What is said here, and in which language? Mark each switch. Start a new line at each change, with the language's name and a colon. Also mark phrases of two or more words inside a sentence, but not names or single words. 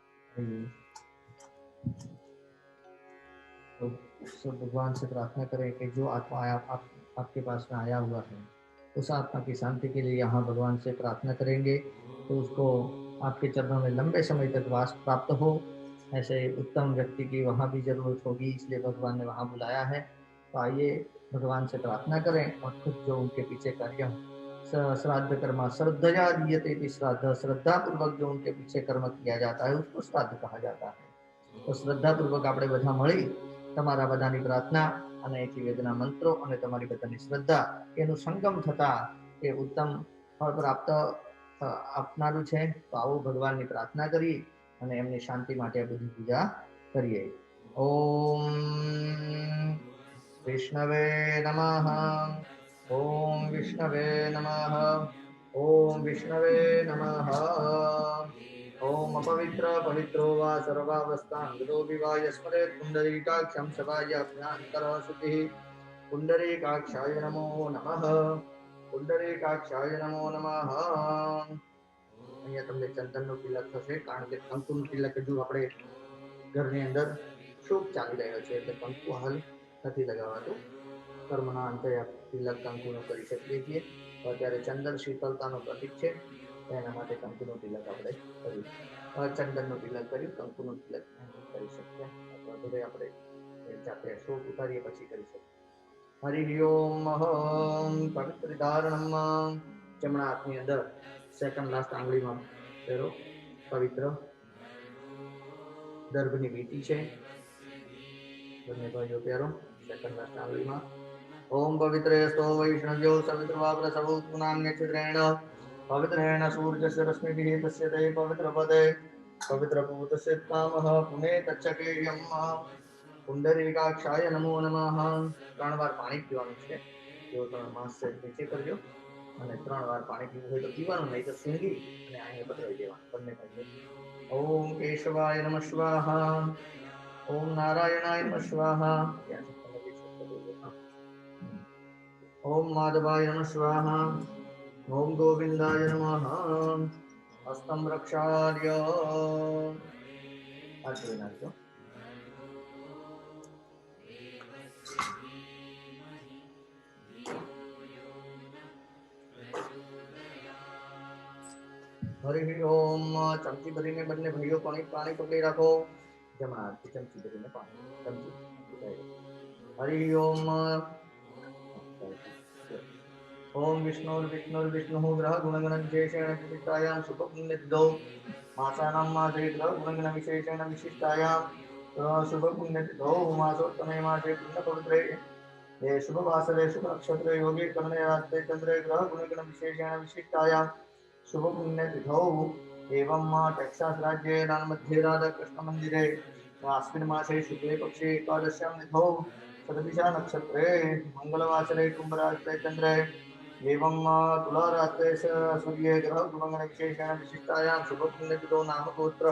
Hindi: तो सब भगवान से प्रार्थना करें कि जो आत्मा आपके पास में आया हुआ है उस आत्मा की शांति के लिए यहाँ भगवान से प्रार्थना करेंगे तो उसको आपके चरणों में लंबे समय तक वास प्राप्त हो। ऐसे उत्तम व्यक्ति की वहाँ भी जरूरत होगी, इसलिए भगवान ने वहाँ बुलाया है। तो आइए भगवान से प्रार्थना करें और खुद जो उनके पीछे कार्य हो।
Sanskrit: श्राद्ध कर्मा श्रद्धया दीयते,
Hindi: श्राद्ध श्रद्धा पूर्वक जो उनके पीछे कर्म किया जाता है उसको श्राद्ध कहा जाता है। तो श्रद्धा पूर्वक
Gujarati: આપણે બધા મળી તમારા બધાની પ્રાર્થના અને એથી વેદના મંત્રો અને તમારી બધાની શ્રદ્ધા એનું સંગમ થતા એ ઉત્તમ ફળ પ્રાપ્ત આપનારું છે। તો આવો ભગવાનની પ્રાર્થના કરી અને એમની શાંતિ માટે આ બધી પૂજા કરીએ।
Sanskrit: ઓમ વિષ્ણવે નમઃ, ઓમ વિષ્ણવે નમઃ, ઓમ વિષ્ણવે નમઃ। ओम अपवित्र पवित्रो वा सर्वावस्थांगतो विवा यस्मरेत् पुंडरीकाक्षं सभायाभ्यंतर शुचिः। पुंडरीकाक्षाय नमो नमः, पुंडरीकाक्षाय नमो नमः।
Gujarati: અહીંયા તમને ચંદનનો તિલક થશે, કારણ કે કંકુનું તિલક હજુ આપણે ઘરની અંદર શુભ ચાલી રહ્યો છે એટલે કંકુ હાલ નથી લગાવાતું। કર્મના અંતે તિલક કંકુનો કરી શકીએ છીએ। અત્યારે ચંદન શીતળતાનો પ્રતીક છે, એના માટે કંકુનો તિલક આપણે કર્યું। ચંદનનો તિલક કર્યું, કંકુનો તિલક કરી શકીએ અથવા ઘરે આપણે જાતે શોક ઉતારીએ પછી કરી શકીએ। હરિ ઓમ પવિત્ર ધારણમ જમણા હાથની અંદર
English: second last
Gujarati: આંગળીમાં પહેરો પવિત્ર દર્ભની વીંટી છે, બંને ભાઈઓ પહેરો
English: second last
Gujarati: આંગળીમાં।
Sanskrit: ओम पवित्रेस्तो वैष्णव्यो सवितृवा प्रसवो नाम्य चित्रेण पवित्रेण सूर्यस्य रश्मिभिः तस्य ते पवित्रपदे पवित्रभूतस्य कामः पुणे तच्चकेयम्। पुंडरीकाक्षाय नमो नमः।
Gujarati: 3 વાર પાણી પીવાનું છે। જો તમે માસ્ક નીચે કરજો અને 3 વાર પાણી પીવું હોય તો પીવાનું, નહીં તો સૂંઘી અને અહીંયા પધરાવી દેવાનું બંને ભાઈઓ।
Sanskrit: ओम केशवाय नमः स्वाहा, ओम नारायणाय नमः स्वाहा। ओम माधवाय नमः स्वाहा, ओम गोविंदाय नमः। हस्तं रक्षार्य आशीर्वाद। हरि ओम
Gujarati: ચમચી ભરીને બંને ભાઈઓ પાણી પકડી રાખો। જમણા હાથથી ચમચી ભરીને પાણી ચમચી।
Sanskrit: हरि ओम ओम विष्णुर्विष्णुः ग्रह गुणगण विशेषेण विशिष्टायां शुभपुण्यतिथौ मासानां मासे ग्रह गुणगण विशेषेण विशिष्टायां शुभपुण्यतिथौ मासोत्तमे मासे पुण्यपवित्रे ये शुभवासरे शुभनक्षत्रे योगे कर्णे रात्रे चंद्रे ग्रह गुणगण विशेषेण विशिष्टायां शुभपुण्यतिथौ एवं टेक्सास राज्ये मध्ये राधाकृष्ण मंदिरे अस्मिन् मासे शुक्ले पक्षे एकादश्यां तिथौ शतभिषा नक्षत्रे मंगलवासरे कुंभरात्रे चंद्रे एवं तुला रात्रे सूर्य ग्रह गुणगण विशेषेण विशिष्टायां शुभपुण्यतिथौ नाम गोत्रः।